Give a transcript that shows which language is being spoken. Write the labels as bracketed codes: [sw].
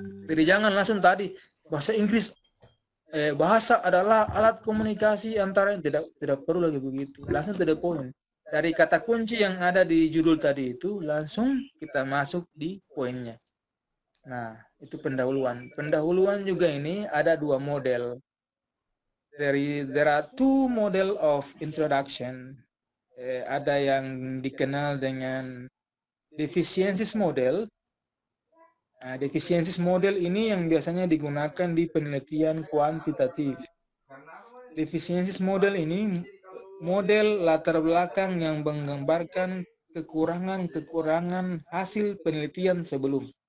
[id] Jadi jangan langsung tadi bahasa Inggris bahasa adalah alat komunikasi antara, tidak perlu lagi begitu. Langsung [en] to the point. [id] Dari kata kunci yang ada di judul tadi itu langsung kita masuk di poinnya. Nah, itu pendahuluan. Pendahuluan juga ini ada dua model. [en] There are two model of introduction. [id] Ada yang dikenal dengan deficiencies model. Nah, deficiencies model ini yang biasanya digunakan di penelitian kuantitatif. defisiensis model ini model latar belakang yang menggambarkan kekurangan-kekurangan hasil penelitian sebelum.